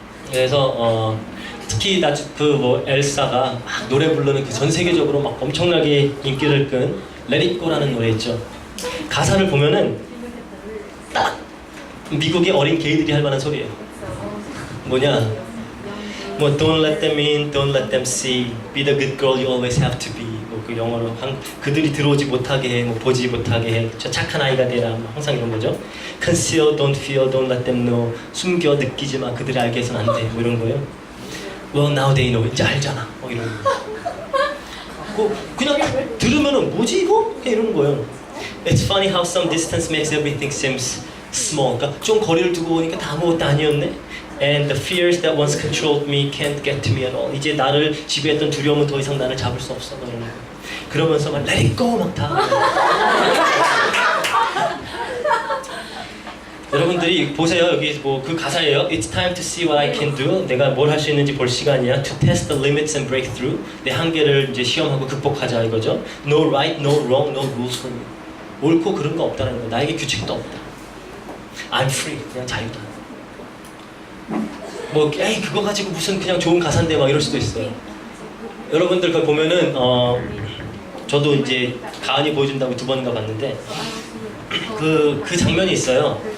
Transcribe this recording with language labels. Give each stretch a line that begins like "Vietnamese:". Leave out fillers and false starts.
Korean: 그래서 특히 그 뭐 엘사가 막 노래 부르는 그 전 세계적으로 막 엄청나게 인기를 끈 Let It Go라는 노래 있죠. 가사를 보면은 딱 미국의 어린 게이들이 할 만한 소리예요. 뭐냐?
English: 뭐 Don't let them in, don't let them see, be the good girl you always have to be.
Korean: 뭐 그 영어로 그들이 들어오지 못하게 해, 뭐 보지 못하게 해, 저 착한 아이가 되라. 뭐 항상 이런 거죠.
English: Conceal, don't feel, don't let them know.
Korean: 숨겨, 느끼지 마. 그들이 알게 해서는 안 돼. 뭐 이런 거예요.
English: Well, now they know.
Korean: 이제 알잖아. 뭐 이런 거. 그냥 들으면은 뭐지 이거? 그냥 이러는 거예요.
English: It's funny how some distance makes everything seems small.
Korean: 그러니까 좀 거리를 두고 보니까 다 아무것도 아니었네.
English: And the fears that once controlled me can't get to me at all.
Korean: 이제 나를 지배했던 두려움은 더 이상 나를 잡을 수 없어. 이러는 거예요. 그러면서 막 Let it go 막 다. 여러분들이 보세요. 여기 뭐 그 가사예요.
English: It's time to see what I can do.
Korean: 내가 뭘 할 수 있는지 볼 시간이야.
English: To test the limits and break through.
Korean: 내 한계를 이제 시험하고 극복하자 이거죠.
English: No right, no wrong, no rules for me.
Korean: 옳고 그런 거 없다는 거야. 나에게 규칙도 없다.
English: I'm free.
Korean: 그냥 자유다. 뭐 에이 그거 가지고 무슨 그냥 좋은 가사인데 막 이럴 수도 있어요. 여러분들 그거 보면은 저도 이제 가은이 보여준다고 2번인가 봤는데 그 장면이 있어요.